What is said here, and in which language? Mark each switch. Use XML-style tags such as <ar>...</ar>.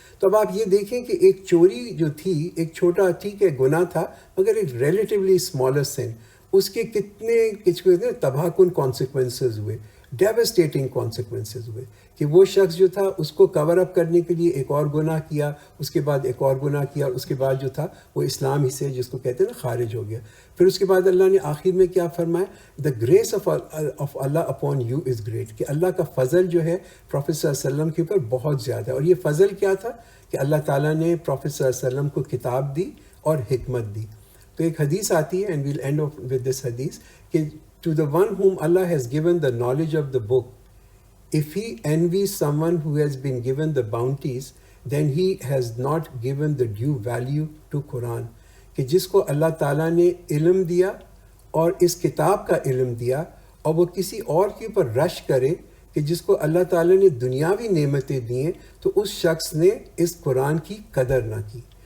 <ur>تو اب آپ یہ دیکھیں کہ ایک چوری جو تھی، ایک چھوٹا ٹھیک ہے گناہ تھا مگر ایک</ur> <en>relatively smaller sin,</en> <ur>اس کے کتنے تباہ کن کانسیکوینسز ہوئے،</ur> <en>devastating consequences</en> <ur>ہوئے کہ وہ شخص جو تھا اس کو کور اپ کرنے کے لیے ایک اور گناہ کیا، اس کے بعد ایک اور گناہ کیا، اس کے بعد جو تھا وہ اسلام ہی سے جس کو کہتے ہیں نا خارج ہو گیا. پھر اس کے بعد اللہ نے آخر میں کیا فرمایا؟</ur> <en>the grace of Allah upon you is great,</en> <ur>کہ اللہ کا فضل جو ہے پروفیٹ صلی اللہ علیہ وسلم کے اوپر بہت زیادہ ہے. اور یہ فضل کیا تھا کہ اللہ تعالیٰ نے پروفیٹ صلی اللہ علیہ وسلم کو کتاب دی اور حکمت دی. تو ایک حدیث آتی ہے،</ur> <en>And well end of with this hadith, کہ to the one whom Allah has given the knowledge of the book, if he envies someone who has been given the bounties, then he has not given the due value to Quran.</en> <ur>کہ جس کو اللہ تعالیٰ نے علم دیا اور اس کتاب کا علم دیا اور وہ کسی اور کے اوپر رش کرے کہ جس کو اللہ تعالیٰ نے دنیاوی نعمتیں دی ہیں، تو اس شخص نے اس قرآن کی قدر نہ کی.</ur>